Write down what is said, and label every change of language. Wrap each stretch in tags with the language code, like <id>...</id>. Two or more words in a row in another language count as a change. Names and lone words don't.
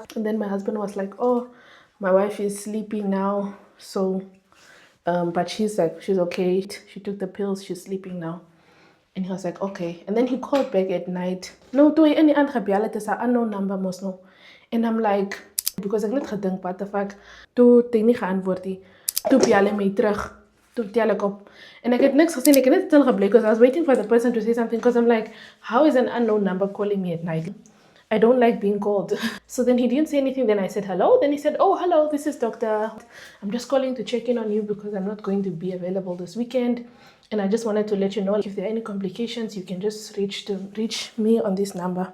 <en>And then my husband was like, oh, my wife is sleeping now. So, but she's okay. She took the pills. She's sleeping now. And he was like, okay. And then he called back at night. No, do any unknown number mos no. And I'm like, because</en> <af>ek net gedink</af> <en>what the fuck.</en> <af>Toe het hy nie geantwoord nie. Toe bel hy my terug. Toe tel ek op. En ek het niks gesien. Ek het net stil gebly</af> <en>because I was waiting for the person to say something because I'm like, how is an unknown number calling me at night? I don't like being called. So then he didn't say anything. Then I said hello. Then he said, oh, hello, this is doctor. I'm just calling to check in on you because I'm not going to be available this weekend. And I just wanted to let you know if there are any complications, you can just reach me on this number.</en>